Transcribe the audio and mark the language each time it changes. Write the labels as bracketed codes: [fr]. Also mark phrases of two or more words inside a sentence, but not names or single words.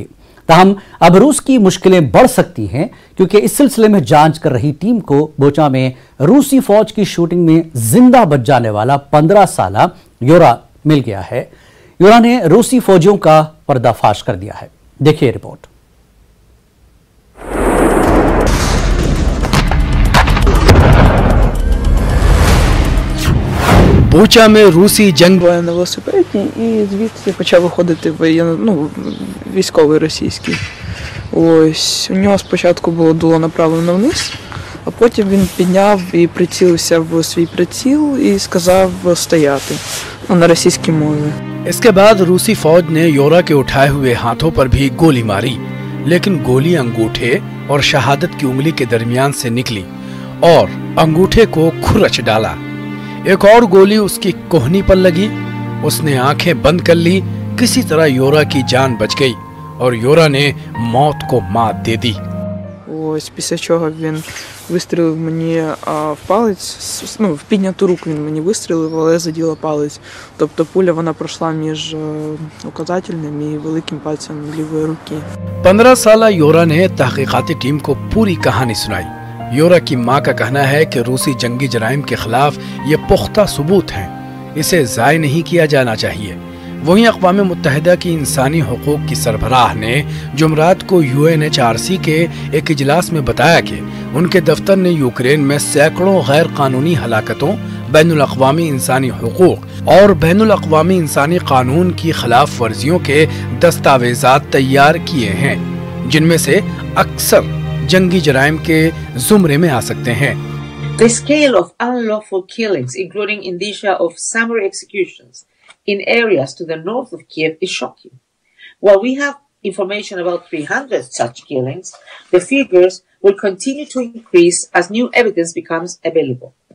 [ur] تاہم اب روس کی مشکلیں بڑھ سکتی ہیں کیونکہ اس سلسلے میں جانچ کر رہی ٹیم کو بوچا میں روسی فوج کی شوٹنگ میں زندہ بچ جانے والا 15 سالہ یورا مل گیا ہے. یورا نے روسی فوجیوں کا پردہ فاش کر دیا ہے. دیکھیے رپورٹ. Буча میں روسی جنگ [uk] на велосипеді і звідси почав виходити військовий російський. Ось у нього спочатку було дуло направлено вниз, а потім він підняв і прицілився в свій приціл і сказав стояти на російській мові. [ur] اس کے بعد روسی فوج نے یورا کے اٹھائے ہوئے ہاتھوں پر بھی گولی ماری، لیکن گولی انگوٹھے اور شہادت کی انگلی کے درمیان سے نکلی اور انگوٹھے کو کھرچ ڈالا. ایک اور گولی اس کی کہنی پر لگی. اس نے آنکھیں بند کر لی. کسی طرح یورا کی جان بچ گئی اور یورا نے موت کو مات دے دی. [uk] Ось після чого він вистрілив мені в палець, в підняту руку він мені вистрілив, але заділа палець. Тобто пуля вона пройшла між указательним і великим пальцем лівої руки. [ur] 15 سالہ یورا نے تحقیقاتی ٹیم کو پوری کہانی سنائی. یورا کی ماں کا کہنا ہے کہ روسی جنگی جرائم کے خلاف یہ پختہ ثبوت ہیں، اسے ضائع نہیں کیا جانا چاہیے. وہیں اقوام متحدہ کی انسانی حقوق کی سربراہ نے جمعرات کو UNHRC کے ایک اجلاس میں بتایا کہ ان کے دفتر نے یوکرین میں سینکڑوں غیر قانونی ہلاکتوں، بین الاقوامی انسانی حقوق اور بین الاقوامی انسانی قانون کی خلاف ورزیوں کے دستاویزات تیار کیے ہیں، جن میں سے اکثر جنگی جرائم کے زمرے میں آ سکتے ہیں. [en] The scale of unlawful killings, including indicia of summary executions in areas to the north of Kiev, is shocking. While we have information about 300 such killings, the figures will continue to increase as new evidence becomes available.